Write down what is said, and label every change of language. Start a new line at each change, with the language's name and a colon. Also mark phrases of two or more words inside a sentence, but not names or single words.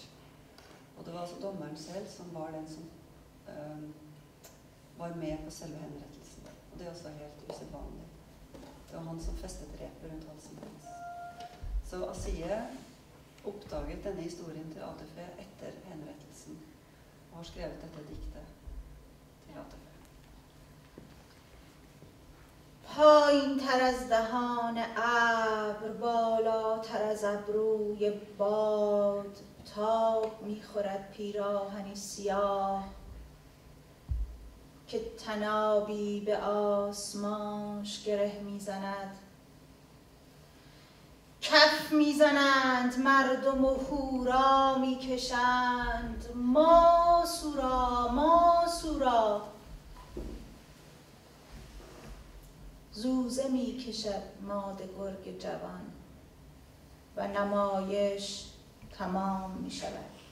Norwegian: Og det var altså dommeren selv som var den som var med på selve henrettelsen. Og det også helt usedvanlig. Det var han som festet repet rundt halsen hennes. Så Asiye oppdaget denne historien til ATF etter henrettelsen, og har skrevet dette diktet til ATF.
Persian: پایین‌تر از دهان ابر بالاتر از ابروی باد تاب می‌خورد پیراهنی سیاه که طنابی به آسمانش گره می‌زند کف می‌زنند مردم و هورا می‌کشند ماسورا ماسورا زوزه می کشد ماده گرگ جوان و نمایش تمام می شود.